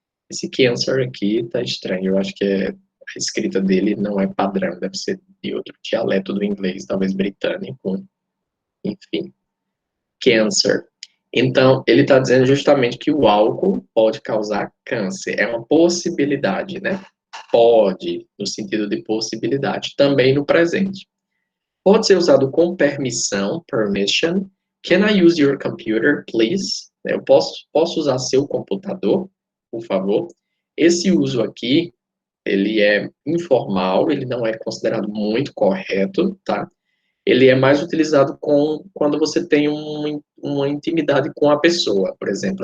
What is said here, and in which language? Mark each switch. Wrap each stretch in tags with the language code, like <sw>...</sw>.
<pt>Esse cancer aqui tá estranho, eu acho que a escrita dele não é padrão, deve ser de outro dialeto do inglês, talvez britânico, enfim. Cancer. Então, ele está dizendo justamente que o álcool pode causar câncer. É uma possibilidade, né? Pode, no sentido de possibilidade, também no presente. Pode ser usado com permissão, permission.</pt> <en>Can I use your computer, please?</en> <pt>Eu posso usar seu computador, por favor? Esse uso aqui, ele é informal, ele não é considerado muito correto, tá? Ele é mais utilizado quando você tem uma intimidade com a pessoa, por exemplo.</pt>